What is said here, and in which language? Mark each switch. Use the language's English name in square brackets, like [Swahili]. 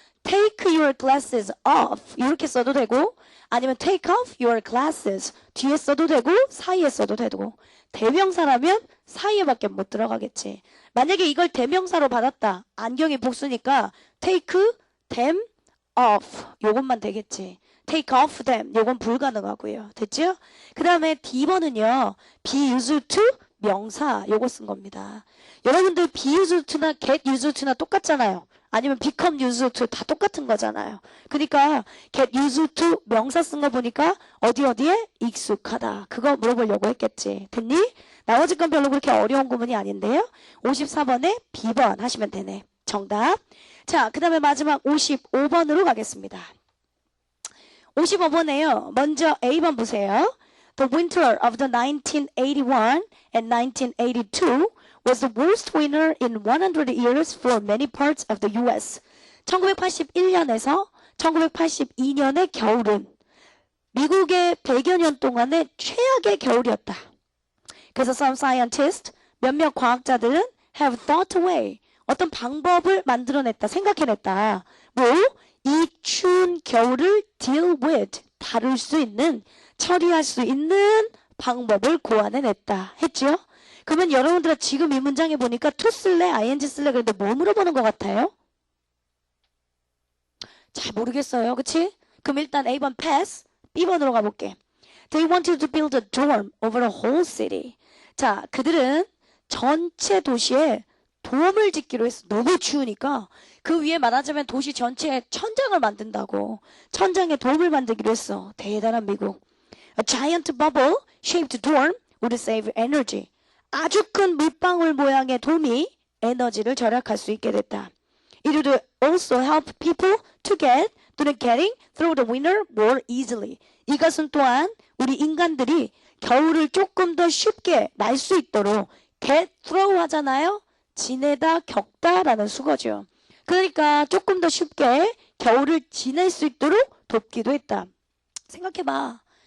[English] take your glasses off [Korean] 이렇게 써도 되고 아니면 [English] take off your glasses [Korean] 뒤에 써도 되고 사이에 써도 되고 대명사라면 사이에밖에 못 들어가겠지. 만약에 이걸 대명사로 받았다. 안경이 복수니까 [English] take them off [Korean] 요것만 되겠지. [English] take off them [Korean] 요건 불가능하고요. 됐죠? 그 다음에 D번은요. be used to 명사 요거 쓴 겁니다. 여러분들 be used to나 get used to나 똑같잖아요. 아니면 become used to 다 똑같은 거잖아요. 그러니까 get used to 명사 쓴 거 보니까 어디에 익숙하다. 그거 물어보려고 했겠지. 됐니? 나머지 건 별로 그렇게 어려운 구문이 아닌데요. 54번에 B번 하시면 되네. 정답. 자, 그 다음에 마지막 55번으로 가겠습니다. 55번에요. 먼저 A번 보세요. [English] The winter of the 1981 and 1982 was the worst winter in 100 years for many parts of the U.S. [Korean] 1981년에서 1982년의 겨울은 미국의 100여 년 동안의 최악의 겨울이었다. 그래서 some scientists, 몇몇 과학자들은 [English] have thought a way, [Korean] 어떤 방법을 만들어냈다, 생각해냈다. 뭐? 이 추운 겨울을 deal with, 다룰 수 있는, 처리할 수 있는 방법을 고안해냈다 했죠? 그러면 여러분들은 지금 이 문장에 보니까 to 쓸래, ing 쓸래 그런데 뭐 물어보는 것 같아요? 잘 모르겠어요. 그치? 그럼 일단 A번 pass, B번으로 가볼게. [English] They wanted to build a dorm over the whole city. [Korean] 자, 그들은 전체 도시에 돔을 짓기로 했어. 너무 추우니까 그 위에 말하자면 도시 전체에 천장을 만든다고. 천장에 돔을 만들기로 했어. 대단한 미국. [English] A giant bubble shaped dorm would save energy. [Korean] 아주 큰 물방울 모양의 돔이 에너지를 절약할 수 있게 됐다. [English] It would also help people to get [Korean] 또는 [English] getting through the winter more easily. [Korean] 이것은 또한 우리 인간들이 겨울을 조금 더 쉽게 날 수 있도록 [English] get through [Korean] 하잖아요. 지내다 겪다라는 수거죠. 그러니까 조금 더 쉽게 겨울을 지낼 수 있도록 돕기도 했다. 생각해봐.